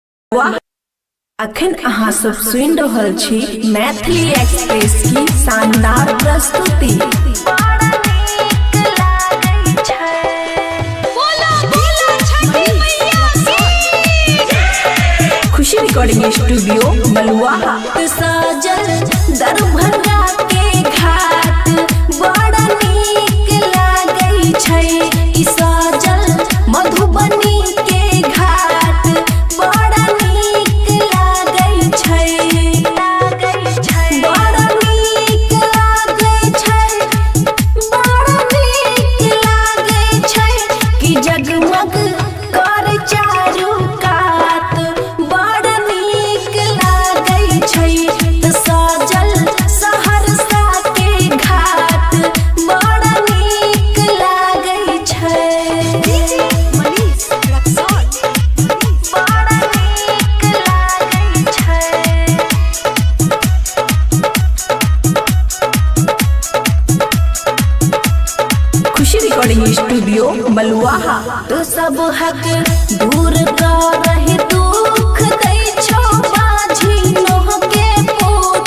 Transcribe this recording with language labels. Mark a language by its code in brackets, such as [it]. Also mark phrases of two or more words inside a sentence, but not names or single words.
[mai] वाह, अखन अहाँ सब सुनि रहल छी मैथिली एक्सप्रेस की शानदार प्रस्तुति। बोला बोला छठी मैया की खुशी [en] recording studio [mai] बलुआ। साजल दरभंगा के घाट बड़ा नीक लागै छै। ई साजल मधुबनी के घाट बड़ा नीक लागै छै। बड़ा नीक लागै छै, बड़ा नीक लागै छै कि जगमग कर चारू कात बड़ा नीक लागै छै। त साजल सहरसा के घाट बड़ा नीक लागै छै। डीजे मनीष रक्सौल बड़ा नीक लागै छै। खुशी [en] recording studio [mai] बलुआ। तो सब हक दूर करहि दुख दै छो बाझी नोह के पूत।